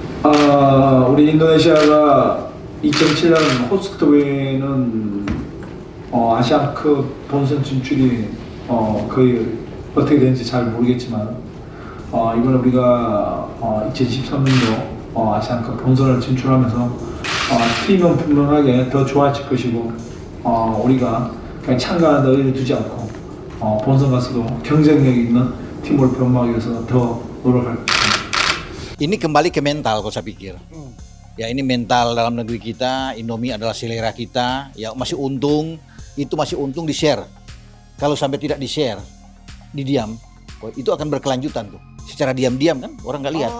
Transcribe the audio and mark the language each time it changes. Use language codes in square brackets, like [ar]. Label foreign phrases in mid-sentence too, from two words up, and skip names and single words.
[ko] 우리 인도네시아가 2007년 호스트웨이는 아시안컵 본선 진출이 거의 어떻게 되는지 잘 모르겠지만 이번에 우리가 2013년도 아시안컵 본선을 진출하면서 팀은 분명하게 더 좋아질 것이고 우리가 그냥 참가하는 의의를 두지 않고 본선 가서도 경쟁력 있는 팀으로 변모하기 위해서 더 노력할 것입니다. [id] Ini kembali ke mental kalau saya pikir. Ya ini mental dalam negeri kita, Indomie adalah selera kita, ya masih untung di-share. Kalau sampai tidak di-share, didiam, itu akan berkelanjutan tuh. Secara diam-diam kan orang nggak lihat.